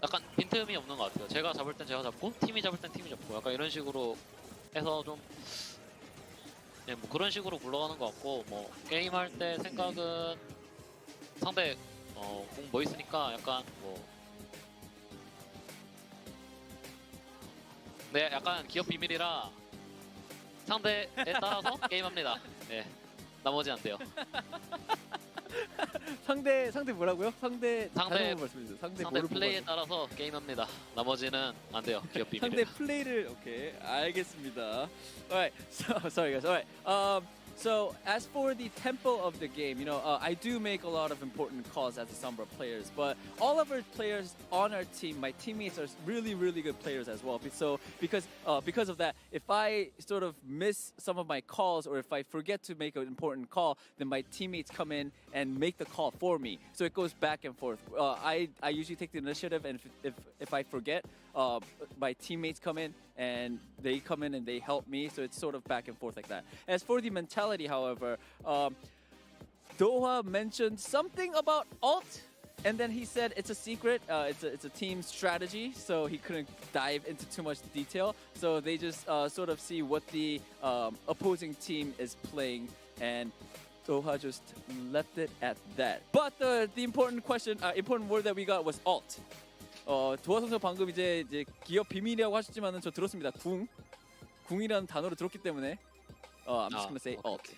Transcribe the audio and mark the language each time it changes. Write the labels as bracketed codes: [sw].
[ko] 약간 빈틈이 없는 것 같아요. 제가 잡을 땐 제가 잡고 팀이 잡을 땐 팀이 잡고 약간 이런 식으로 해서 좀 뭐 그런 식으로 굴러가는 것 같고, 뭐 게임할 때 생각은 상대 공 뭐 있으니까 약간 네, 약간 기업 비밀이라 상대에 따라서 게임합니다. 네, 나머지 안 돼요. 상대 뭐라고요? 상대 플레이에 따라서 게임합니다. 나머지는 안 돼요. 기업 비밀. 상대 플레이를 오케이, 알겠습니다. [en] Alright, so sorry guys. Alright, so as for the tempo of the game, I do make a lot of important calls as a Sombra players, but all of our players on our team, my teammates are really, really good players as well. So because of that, if I sort of miss some of my calls or if I forget to make an important call, then my teammates come in and make the call for me. So it goes back and forth. I usually take the initiative, and if I forget, my teammates come in and they help me. So it's sort of back and forth like that. As for the mentality, however, Doha mentioned something about ult, and then he said it's a secret. It's a team strategy, so he couldn't dive into too much detail. So they just sort of see what the opposing team is playing, and Doha just left it at that. But the important word that we got was ult. [ko] 도아 선수 방금 이제 기업 비밀이라고 하셨지만은 저 들었습니다. 궁이라는 단어를 들었기 때문에 [en] I'm just gonna say ult.